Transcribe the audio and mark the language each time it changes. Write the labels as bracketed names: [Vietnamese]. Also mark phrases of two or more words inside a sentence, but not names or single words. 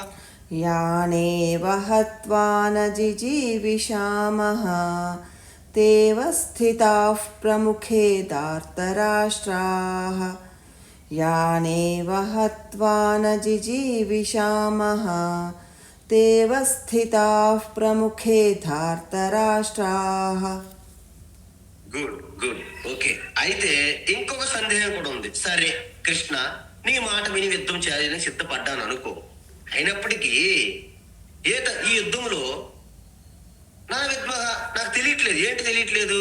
[Sanskrit] यानेव हत्वा न जिजीविषामः तेव स्थिताः प्रमुखे धार्तराष्ट्राः यानेव हत्वा न जिजीविषामः तेव स्थिताः प्रमुखे धार्तराष्ट्राः [English] good okay. [Telugu] అయితే ఇంకొక సందేహం కూడా ఉంది. సరే కృష్ణ, నీ మాట విని యుద్ధం చేయాలని సిద్ధపడ్డాను అనుకో. అయినప్పటికీ ఈ యుద్ధంలో నా విద్మహ నాకు తెలియట్లేదు. ఏంటి తెలియట్లేదు?